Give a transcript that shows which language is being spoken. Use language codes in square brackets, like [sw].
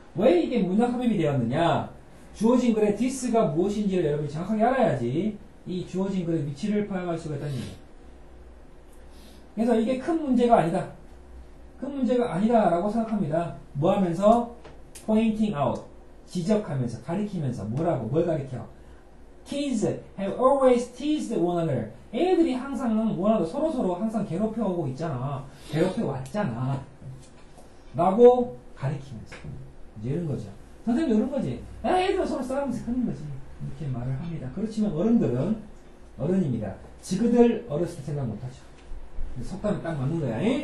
[ko] 왜 이게 문장 삽입이 되었느냐? 주어진 글의 this가 무엇인지를 여러분이 정확하게 알아야지 이 주어진 글의 위치를 파악할 수가 있다는 얘기예요. 그래서 이게 큰 문제가 아니다. 큰 문제가 아니다라고 생각합니다. 뭐 하면서? [en] pointing out. [ko] 지적하면서, 가리키면서, 뭘 가리켜? [en] Kids have always teased one another. [ko] 애들이 항상 서로 항상 괴롭혀오고 있잖아. 괴롭혀왔잖아. 라고 가리키면서. 이제 이런 거죠. 선생님 이런 거지. 애들 서로 싸우면서 그런 거지. 이렇게 말을 합니다. 그렇지만 어른들은, 어른입니다. 지그들 어렸을 때 생각 못하죠. 속담이 딱 맞는 거야.